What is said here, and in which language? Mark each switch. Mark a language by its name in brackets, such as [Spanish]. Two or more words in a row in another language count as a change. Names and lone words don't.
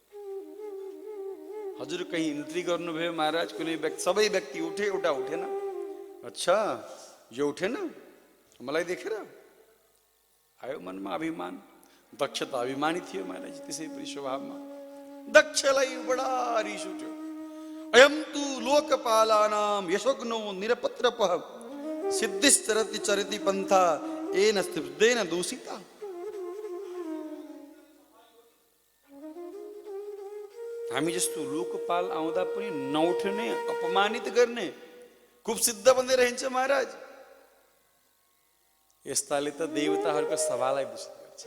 [Nepali] हजुर कहीँ इन्ट्री गर्नुभयो महाराज, कुनै व्यक्ति, सबै व्यक्ति उठे, एउटा उठेन। अच्छा यो उठेन मलाई देखेर? आयो मनमा अभिमान। दक्ष त अभिमानी थियो महाराज त्यसै पनि स्वभावमा। दक्षलाई बडा रिस उठ्यो। [Sanskrit] अयम तु लोकपालानां यशोग्नो निरपत्रपः सिद्धिश्चरति चरति पन्था येन स्तब्धेन दूषिता। [Nepali] हामी जस्तो लोकपाल आउँदा पनि नउठ्ने, अपमानित गर्ने, खूब सिद्ध बन्दै रहन्छ महाराज। यस्ताले त देवताहरूको सभालाई दूषित गर्छ।